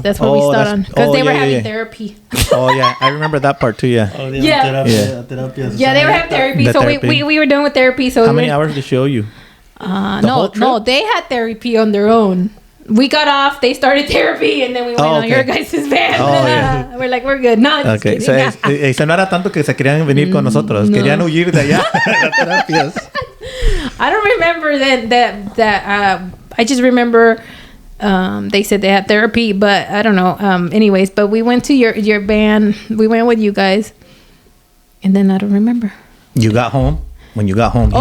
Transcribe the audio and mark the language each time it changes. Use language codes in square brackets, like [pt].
[en] That's where we started on because they were having therapy. Oh yeah, I remember that part too. Yeah. Oh, yeah. Yeah, they were having therapy. So we were done with therapy. So how many hours did she owe you? No, they had therapy on their own. We got off, they started therapy, and then we went on your guys' van. Oh, yeah. We're like, we're good. No, okay. [es] So no era tanto que se querían venir con nosotros. No. Querían huir de allá. Las terapias. [en] I don't remember that I just remember they said they had therapy, but I don't know. Anyways, but we went to your band. We went with you guys, and then I don't remember. You got home? When you got home here?